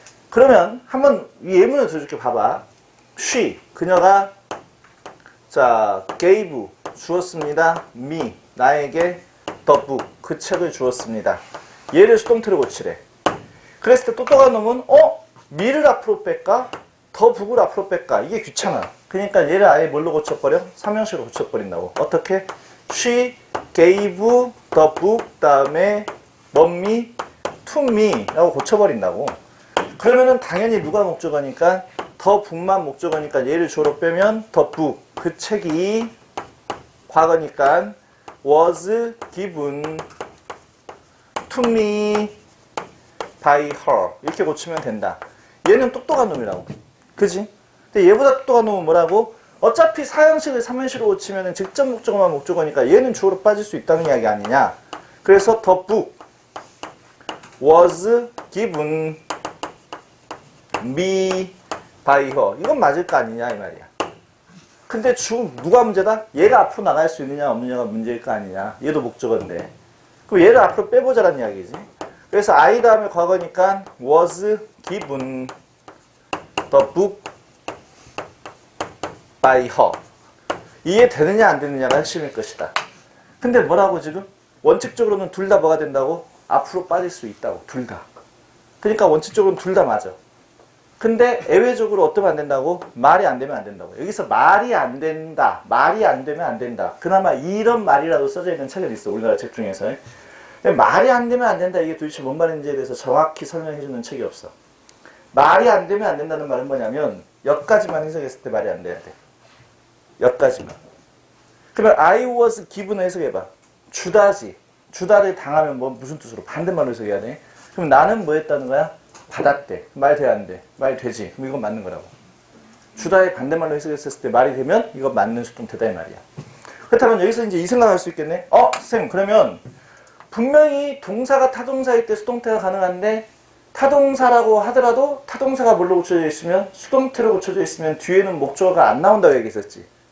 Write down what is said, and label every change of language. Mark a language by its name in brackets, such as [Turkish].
[Korean] 그러면 한번 이 예문을 들어줄게. 봐봐. [English] she, [Korean] 그녀가 [English] gave, [Korean] 주었습니다. [English] me, [Korean] 나에게 [English] the book, [Korean] 그 책을 주었습니다. 얘를 수동태로 고치래. 그랬을 때 똑똑한 놈은 [English] me [Korean] 를 앞으로 뺄까? [English] the book [Korean] 을 앞으로 뺄까? 이게 귀찮아. 그러니까 얘를 아예 뭘로 고쳐버려? 삼형식으로 고쳐버린다고. 어떻게? [English] she gave the book [Korean] 다음에 [English] mommy to me [Korean] 라고 고쳐버린다고. 그러면은 당연히 누가 목적어니까 [English] the book [Korean] 만 목적어니까 얘를 주어로 빼면 the book, 그 책이 과거니까 [English] was given to me by her [Korean] 이렇게 고치면 된다. 얘는 똑똑한 놈이라고. 그지? 근데 얘보다 똑똑한 놈은 뭐라고? 어차피 사형식을 삼형식으로 고치면 직접 목적어만 목적어니까 얘는 주어로 빠질 수 있다는 이야기 아니냐. 그래서 [English] the book was given me by her. [Korean] 이건 맞을 거 아니냐 이 말이야. 근데 누가 문제다? 얘가 앞으로 나갈 수 있느냐 없느냐가 문제일 거 아니냐. 얘도 목적어인데. 그럼 얘를 앞으로 빼보자라는 이야기지. 그래서 [English] I [Korean] 다음에 과거니까 [English] was given the book by her. [Korean] 이해되느냐 안 되느냐가 핵심일 것이다. 근데 뭐라고 지금? 원칙적으로는 둘 다 뭐가 된다고? 앞으로 빠질 수 있다고. 둘 다. 그러니까 원칙적으로는 둘 다 맞아. 근데 예외적으로 어떠면 안 된다고? 말이 안 되면 안 된다고. 여기서 말이 안 된다. 말이 안 되면 안 된다. 그나마 이런 말이라도 써져 있는 책이 있어. 우리나라 책 중에서. 말이 안 되면 안 된다. 이게 도대체 뭔 말인지에 대해서 정확히 설명해 주는 책이 없어. 말이 안 되면 안 된다는 말은 뭐냐면 여기까지만 해석했을 때 말이 안 돼야 돼. 여기까지만. 그러면 [English] I was given [Korean] 해석해봐. 주다지. 주다를 당하면 무슨 뜻으로? 반대말로 해석해야 돼. 그럼 나는 뭐 했다는 거야? 받았대. 말 돼, 안 돼? 말 되지. 그럼 이건 맞는 거라고. 주다의 반대말로 해석했을 때 말이 되면 이건 맞는 수동태다 이 말이야. 그렇다면 여기서 이제 이 생각할 수 있겠네. 선생님, 그러면 분명히 동사가 타동사일 때 수동태가 가능한데 타동사라고 하더라도 타동사가 뭘로 고쳐져 있으면 수동태로 고쳐져 있으면 뒤에는 목적어가 안 나온다고 얘기했었지.